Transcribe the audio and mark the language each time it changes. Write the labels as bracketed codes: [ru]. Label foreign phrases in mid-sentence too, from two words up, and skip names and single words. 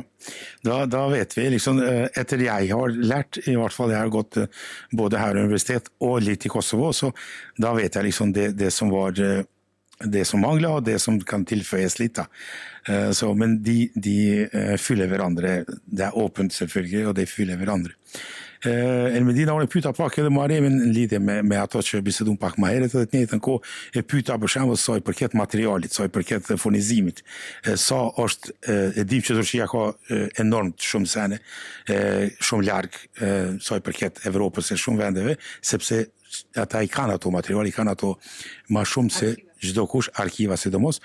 [no] Da vet vi, liksom, etter jeg har lært, i hvert fall jeg har gått både her i universitet og litt i Kosovo, så da vet jeg liksom det som var det som mangler, og det som kan tilføyes litt. Så, men de fyller hverandre. Det er åpent selvfølgelig, og de fyller hverandre. [sq] El Medina unë pyeta pak edhe Muharemin në lidhje me ato që bisedum pak më herët, edhe të njëjtën kohë e pyeta për shembull sa i përket materialit, sa i përket furnizimit, sa është e dim që Turqia ka enormt shumë sene, shumë larg, sa i përket Evropës e shumë vendeve, sepse ata i kanë ato material, i kanë ato ma shumë se çdo kush, arkiva sidomos.